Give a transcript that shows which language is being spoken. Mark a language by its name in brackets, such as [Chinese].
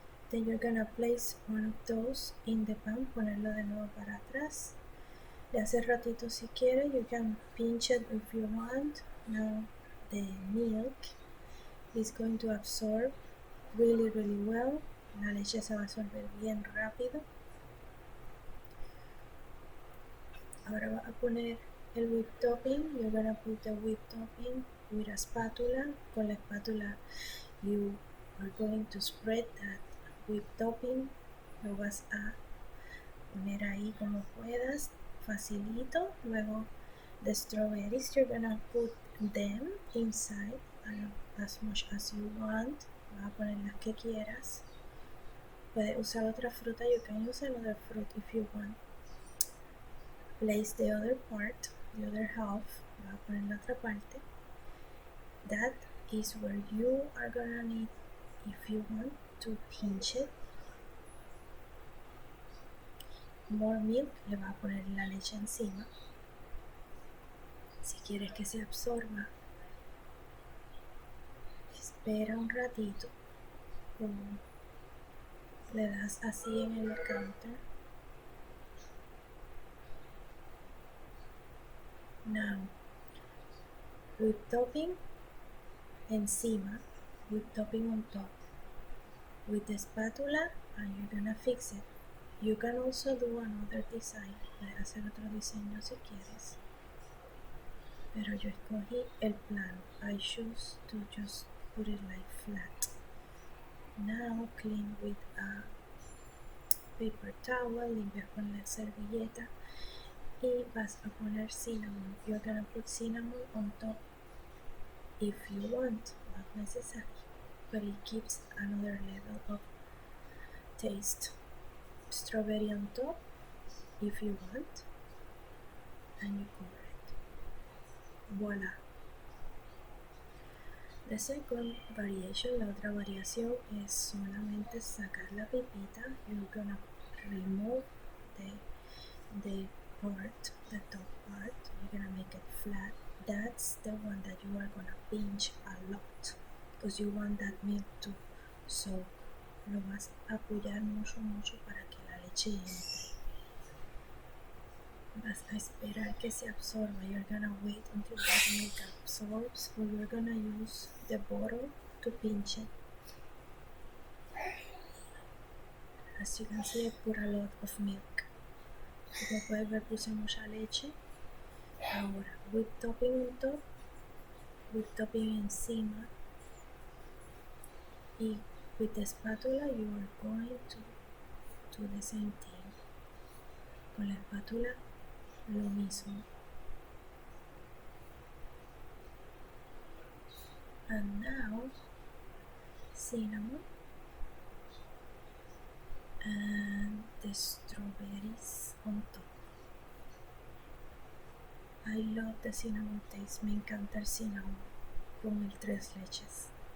[English] Then you're gonna place one of those in the pan, [Spanish] ponerlo de nuevo para atrás. De hace ratito si quiere, [English] you can pinch it if you want. Now the milk is going to absorb really well. [Spanish] La leche se va a absorber bien rápido. Ahora va a poner el whipped topping. [English] You're gonna put the whipped topping with a spatula. [Spanish] Con la espátula [English] you are going to spread that whipped topping. [Spanish] Lo vas a poner ahí como puedas, facilito. [English] Luego the strawberries, you're gonna put them inside as much as you want. [Spanish] Vas a poner las que quieras. Puedes usar otra fruta. [English] You can use another fruit if you want. Place the other part, the other half. [Spanish] Vas a poner la otra parte. [English] That is where you are gonna need, if you want, to pinch it. More milk. [Spanish] Le vas a poner la leche encima. Si quieres que se absorba, espera un ratito. Le das así en el counter. [English] Now, whipped topping encima, whipped topping on top. With the spatula, and you're gonna fix it. You can also do another design. [Spanish] Puedes hacer otro diseño si quieres. Pero yo escogí el plano. [English] I choose to just put it like flat. Now clean with a paper towel. [Spanish] Limpias con la servilleta. Y vas a poner cinnamon. [English] You're gonna put cinnamon on top if you want, not necessary, but it gives another level of taste. Strawberry on top if you want, and you cover it. Voila. The second variation, [Spanish] la otra variación, es solamente sacar la pipita. [English] You're gonna remove the part, the top part. You're gonna make it flat. That's the one that you are gonna pinch a lot because you want that milk to soak. [Spanish] Lo vas a apoyar mucho para que la leche entre. Vas a esperar que se absorba. [English] You're gonna wait until that milk absorbs, or you're gonna use the bottle to pinch it. As you can see, I put a lot of milk. [Spanish] Como puedes ver, puse mucha leche. [English] Ahora, whipped topping on top, whipped topping encima, y with the spatula you are going to do the same thing. [Spanish] Con la espátula lo mismo. [English] And now cinnamon and the strawberries on top. I love the cinnamon taste. [Spanish] Me encanta el cinnamon con el tres leches.